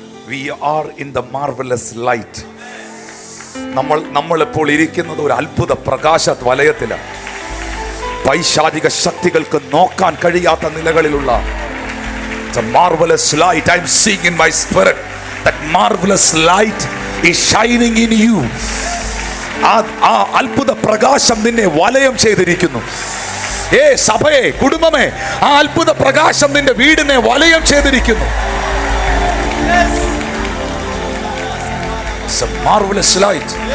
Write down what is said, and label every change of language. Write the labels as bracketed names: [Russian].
[English] We are in the marvelous light. [Malayalam] നമ്മൾ ഇപ്പോൾ ഇരിക്കുന്നത് ഒരു അത്ഭുത പ്രകാശ വലയത്തിലാണ്. പൈശാചിക ശക്തികൾക്ക് നോക്കാൻ കഴിയാത്ത നിലകളിലുള്ള [English] marvelous light. I'm seeing in my spirit that marvelous light is shining in you. [Malayalam] ആ അത്ഭുത പ്രകാശം നിന്നെ വലയം ചെയ്തിരിക്കുന്നു. സഭയെ, കുടുംബമേ, ആ അത്ഭുത പ്രകാശം നിന്റെ വീടിനെ വലയം ചെയ്തിരിക്കുന്നു. [English] It's a marvelous light.